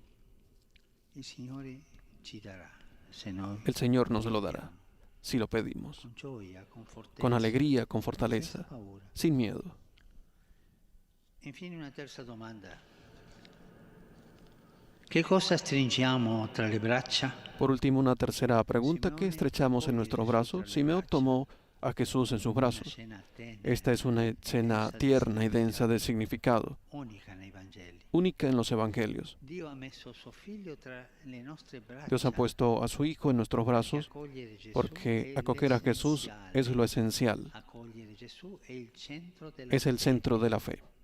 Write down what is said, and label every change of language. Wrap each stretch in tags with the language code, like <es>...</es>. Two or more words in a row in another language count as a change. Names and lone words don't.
<es>El Señor nos lo dará, si lo pedimos, con alegría, con fortaleza, sin miedo. ¿Qué cosa</es> <it>stringiamo tra le braccia?</it> <es>Por último, una tercera pregunta: ¿qué estrechamos en nuestros brazos? Simeón tomó a Jesús en sus brazos. Esta es una escena tierna y densa de significado, única en los Evangelios. Dios ha puesto a su Hijo en nuestros brazos porque acoger a Jesús es lo esencial, es el centro de la fe.</es>